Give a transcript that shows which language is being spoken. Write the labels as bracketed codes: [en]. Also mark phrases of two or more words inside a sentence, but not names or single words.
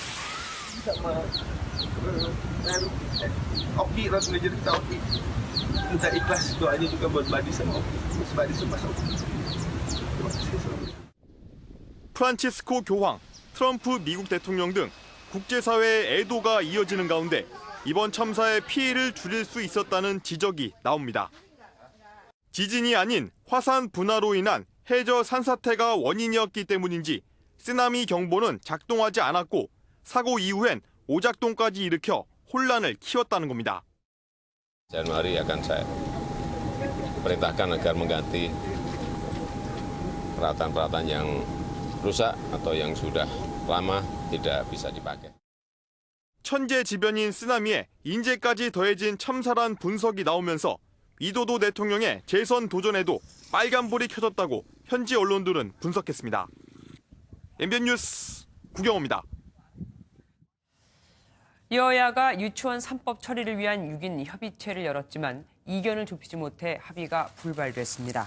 [ko] 프란치스코 교황, 트럼프 미국 대통령 등 국제사회의 애도가 이어지는 가운데 이번 참사의 피해를 줄일 수 있었다는 지적이 나옵니다. 지진이 아닌 화산 분화로 인한 해저 산사태가 원인이었기 때문인지 쓰나미 경보는 작동하지 않았고 사고 이후엔 오작동까지 일으켜 혼란을 키웠다는 겁니다. [id] Januari akan saya perintahkan agar mengganti peralatan-peralatan yang rusak atau yang sudah lama tidak bisa dipakai. [ko] 천재지변인 쓰나미에 인재까지 더해진 참사란 분석이 나오면서 위도도 대통령의 재선 도전에도 빨간불이 켜졌다고 현지 언론들은 분석했습니다. MBN 뉴스 구경호입니다. 여야가 유치원 3법 처리를 위한 6인 협의체를 열었지만 이견을 좁히지 못해 합의가 불발됐습니다.